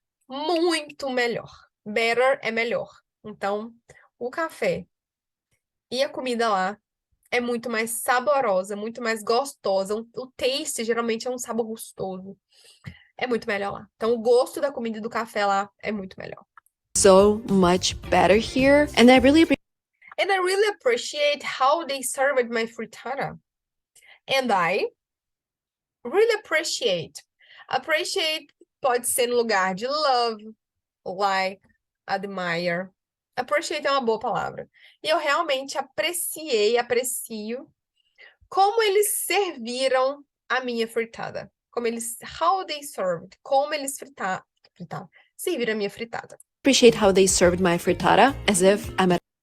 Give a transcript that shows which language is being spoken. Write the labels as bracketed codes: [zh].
[pt] Muito melhor. Better é melhor. Então, o café e a comida lá é muito mais saborosa, muito mais gostosa. O taste geralmente é um sabor gostoso. É muito melhor lá. Então, o gosto da comida e do café lá é muito melhor. [en] so much better here, and I really appreciate how they served my frittata. And I really appreciate. [pt] Appreciate pode ser no lugar de love, like, admire. Appreciate é uma boa palavra. E eu realmente aprecio como eles serviram a minha fritada. [en] How they served, [pt] como eles serviram a minha fritada. [en] appreciate how they served my frittata as if I'm at